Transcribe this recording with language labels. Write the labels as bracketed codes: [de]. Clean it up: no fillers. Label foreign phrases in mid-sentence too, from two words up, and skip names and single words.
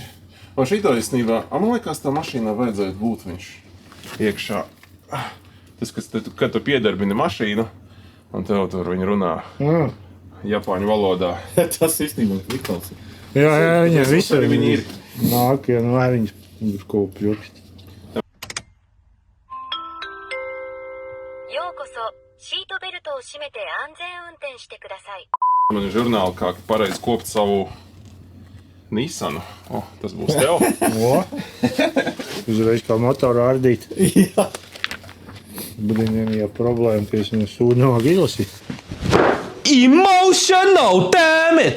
[lv] Un šito īstenībā, man liekas, tā mašīnā vajadzētu būt viņš iekšā. Tas, kad tu piedarbini mašīnu, Un tev tur viņi runā japāņu valodā. Tas īstenībā ir likals. Jā, viņiem visur Viņi ir. nāk, ja nu viņi ir kaut ko pļukšķi. [ja] ようこそシートベルトを締めて安全運転してください。 [lv] Man ir žurnāli, kā pareizi kopt savu Nissanu. O, tas būs tev. O, uzreiz kā motoru ārdīt. Jā. Bet viņiem ir problēma, ka es viņu sūdu nav izlasīt. [en] Emotional damage!